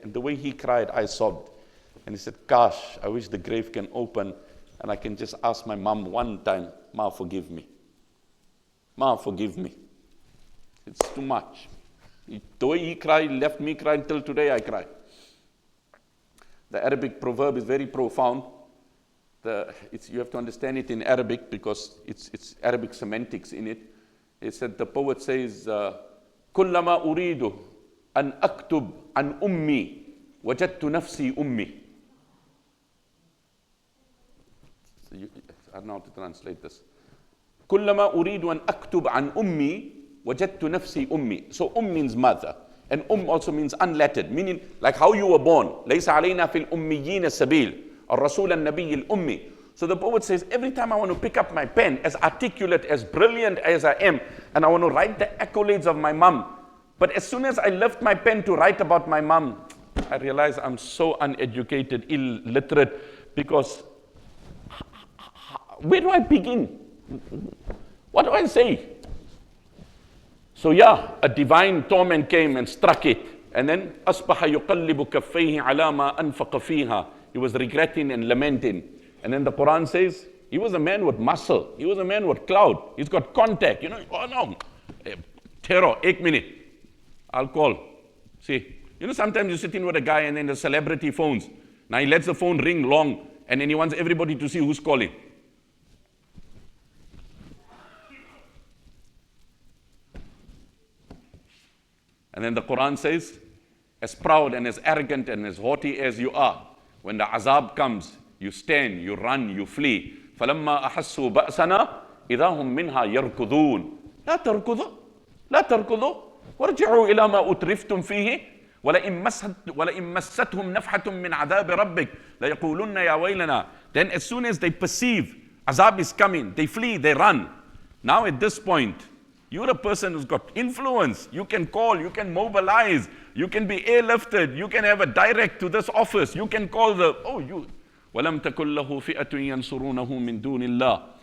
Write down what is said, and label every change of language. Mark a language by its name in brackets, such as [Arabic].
[English] And the way he cried, I sobbed. And he said, gosh, I wish the grave can open and I can just ask my mom one time, Ma, forgive me. Ma, forgive me. It's too much. The way he cried, left me crying till today I cry. The Arabic proverb is very profound. You have to understand it in Arabic because it's Arabic semantics in it. He said, the poet says, [Arabic] كلما أريد أن أكتب عن أمي وجدت نفسي أمي. [English] I don't know how to translate this. [Arabic] كلما أريد أن أكتب عن أمي وجدت نفسي أمي. [English] So means mother. And also means unlettered, meaning like how you were born. [Arabic] ليس علينا في الأميين السبيل الرسول النبي الأمي. [English] So the poet says, every time I want to pick up my pen, as articulate, as brilliant as I am, and I want to write the accolades of my mom, but as soon as I lift my pen to write about my mom, I realize I'm so uneducated, illiterate, because where do I begin? What do I say? So yeah, a divine torment came and struck it. And then, [Arabic] أَصْبَحَ يُقَلِّبُ كَفَّيْهِ عَلَى مَا أَنْفَقَ فِيهَا. [English] He was regretting and lamenting. And then the Quran says, he was a man with muscle. He was a man with clout. He's got contact. You know, oh no, terror, 1 minute. I'll call. See, you know, sometimes you're sitting with a guy and then the celebrity phones. Now he lets the phone ring long and then he wants everybody to see who's calling. And then the Quran says, as proud and as arrogant and as haughty as you are, when the azab comes, you stand, you run, you flee. [Arabic] فَلَمَّا أَحَسُّوا بَأْسَنَا إِذَا هُمْ مِنْهَا يَرْكُضُونَ لا تركضوا لا تركضوا وارجعوا إلى ما أترفتم فيه ولئن مستهم نفحة من عذاب ربك ليقولن يا ويلنا. [English] Then as soon as they perceive azab is coming, they flee, they run. Now at this point, you're a person who's got influence. You can call, you can mobilize, you can be airlifted, you can have a direct to this office, you can call the, [Arabic] وَلَمْ تَكُنْ لَهُ فِئَةٌ يَنْصُرُونَهُ مِنْ دُونِ اللَّهِ.